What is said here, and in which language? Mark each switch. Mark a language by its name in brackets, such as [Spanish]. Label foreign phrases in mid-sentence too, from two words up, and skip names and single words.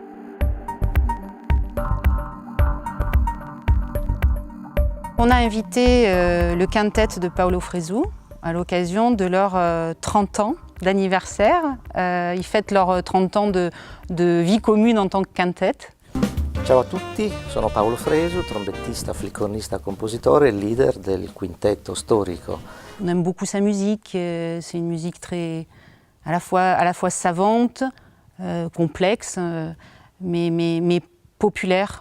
[French] On a invité le quintet de Paolo Fresu à l'occasion de leurs 30 ans d'anniversaire. Ils fêtent leurs 30 ans de vie commune en tant que quintet. [Italian] Ciao a tutti, sono Paolo Fresu, trombettista, flicornista, compositore e leader del quintetto storico. [French] On aime beaucoup sa musique, c'est une musique très, à la fois savante, complexe, mais populaire.